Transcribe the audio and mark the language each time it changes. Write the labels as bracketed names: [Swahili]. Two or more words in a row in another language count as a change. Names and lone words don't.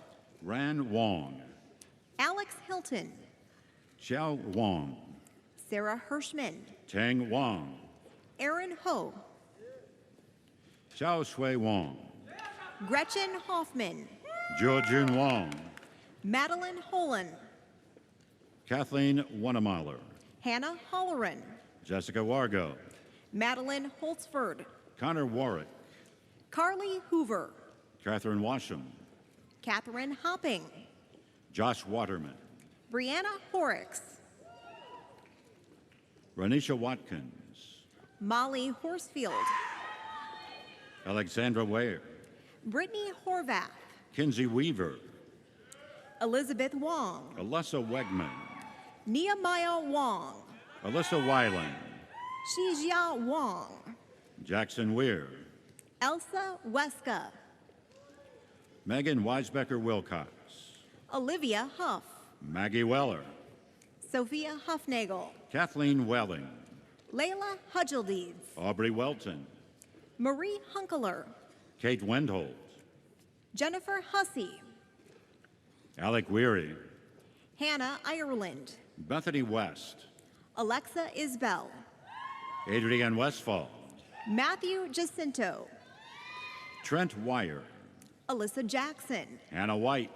[English] Ran Wong, Alex Hilton, Xiao Wong, Sarah Hirschman, Tang Wong, Aaron Ho, Xiao Shui Wong, Gretchen Hoffman, Zhuo Jun Wong, Madeline Holan, Kathleen Wanamaler, Hannah Holleran, Jessica Wargo, Madeline Holtzford, Connor Warwick, Carly Hoover, Catherine Washam, Catherine Hopping, Josh Waterman, Brianna Horrocks, Renisha Watkins, Molly Horsfield, Alexandra Ware, Brittany Horvath, Kinsey Weaver, Elizabeth Wong, Alyssa Wegman, Nehemiah Wong, Alyssa Weiland, Shijia Wong, Jackson Weir, Elsa Weska, Megan Weisbecker Wilcox, Olivia Huff, Maggie Weller, Sophia Huffnagel, Kathleen Welling, Layla Hudgeldeeds, Aubrey Welton, Marie Hunkeler, Kate Wendholt, Jennifer Hussey, Alec Weary, Hannah Ireland, Bethany West, Alexa Isbell, Adrienne Westfall, Matthew Jacinto, Trent Wire, Alyssa Jackson, Anna White,